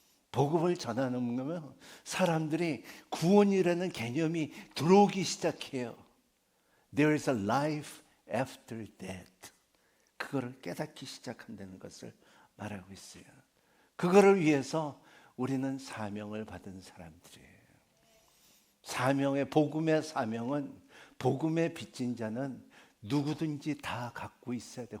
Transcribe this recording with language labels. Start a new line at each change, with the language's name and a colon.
Korean: 복음을 전하는 거면 사람들이 구원이라는 개념이 들어오기 시작해요.
English: There is a life after death.
Korean: 그거를 깨닫기 시작한다는 것을 말하고 있어요. 그거를 위해서 우리는 사명을 받은 사람들이에요. 복음의 사명은, 복음의 빚진 자는 누구든지 다 갖고 있어야 돼요.